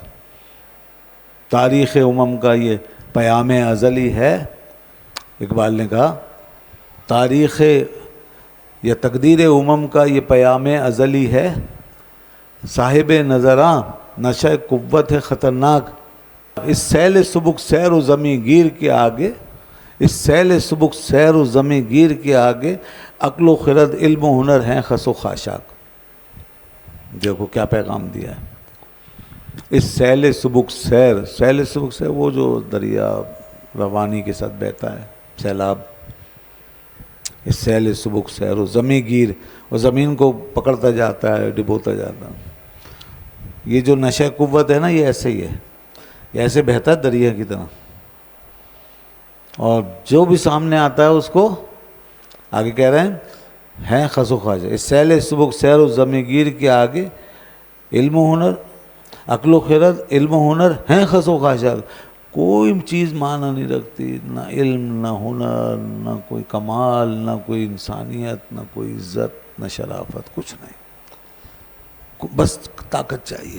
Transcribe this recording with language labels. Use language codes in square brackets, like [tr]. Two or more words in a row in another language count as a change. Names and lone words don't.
[ur] تاریخ امم کا یہ پیام ازلی ہے، اقبال نے کہا تاریخ یا تقدیر امم کا یہ پیام ازلی ہے، صاحب نظراں نشہ قوت ہے خطرناک، اس سیل سبک سیر و زمیں گیر کے آگے، اس سیل سبک سیر و زمیں گیر کے آگے عقل و خرد علم و ہنر ہیں خس و خاشاک۔ دیکھو کیا پیغام دیا ہے۔ اس سیل سبک سیر، سیل سبک سیر وہ جو دریا روانی کے ساتھ بہتا ہے، سیلاب۔ اس سیل سبک سیر و زمیں گیر، وہ زمین کو پکڑتا جاتا ہے، ڈبوتا جاتا ہے۔ یہ جو نشہ قوت ہے نا، یہ ایسے ہی ہے، یہ ایسے بہتا ہے دریا کی طرح، اور جو بھی سامنے آتا ہے اس کو آگے کہہ رہے ہیں خس و خاش۔ اس سیل سبک سیر و زمیں گیر کے آگے علم و ہنر، عقل و خرد علم و ہنر ہیں خس و خاشاک۔ کوئی چیز معنی نہیں رکھتی، نہ علم، نہ ہنر، نہ کوئی کمال، نہ کوئی انسانیت، نہ کوئی عزت، نہ شرافت، کچھ نہیں، بس طاقت چاہیے۔